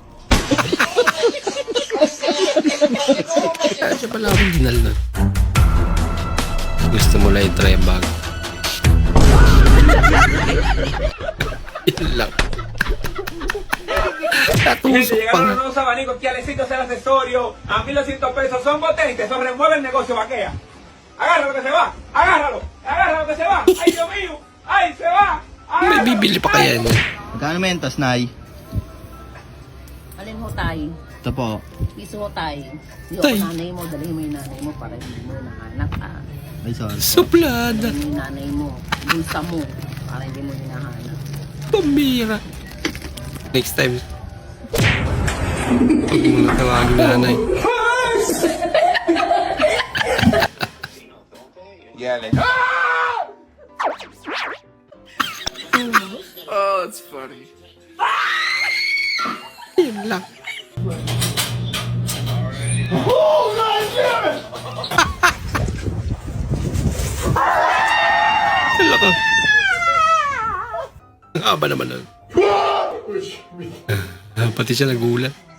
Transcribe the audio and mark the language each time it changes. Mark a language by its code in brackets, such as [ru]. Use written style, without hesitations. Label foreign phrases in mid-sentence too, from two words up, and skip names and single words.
[tl] Kaya siya pala original nun. Gusto mo lang i-try ang bago. Yun lang. Tatusok pa nga. [es] Unos abanicos quialecitos el accesorio a 1.200 pesos. Son potentes, eso remueve el negocio, vaquea. Agarra lo que se va, agárralo, agarra lo que se va. Ay, Dios mío, ay, se va. [tl] May bibili pa kaya niya. Magkano mentos, Nay? Alin ho tayo? Ito po. Piso ho tayo. Tay. Yung nanay mo, dalhin mo yung nanay mo para hindi mo nahanap Ay, sorry. Suplada. Yung nanay mo, bulsa mo, para hindi mo hinahanap. [en] Pambira. Next time. [tl] Pag mo natawagin na nanay. [en] Oh, it's funny. [tl] Yun lang. Hala ka. Ang haba naman nun. Pati siya nagulat.